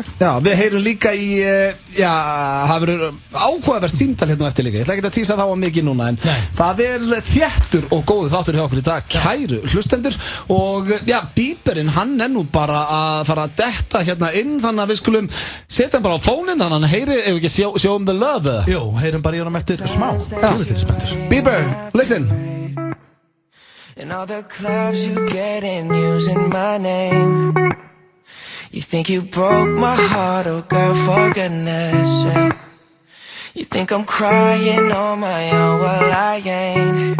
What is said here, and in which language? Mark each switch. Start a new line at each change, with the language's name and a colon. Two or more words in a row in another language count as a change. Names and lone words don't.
Icelandic: Já, við heyrum líka í, það verður áhugavert símtal hérna eftir líka. Ég ætla ekki að tísa þá að mikið núna, en það er þéttur og góðu þáttur hjá okkur í dag, kæru hlustendur. Og já, Bieberinn, hann er nú bara að fara að detta hérna inn, þannig að við skulum setja hann bara á fóninn, þannig að hann heyri, ef ekki
English: show him the love,
Icelandic: eða? Jú, heyrum bara í honum eftir smá. Bieber,
English: listen. In all the clubs you get in using my name. You think you broke my heart, oh girl, for goodness sake. You think I'm crying on my own, well I ain't.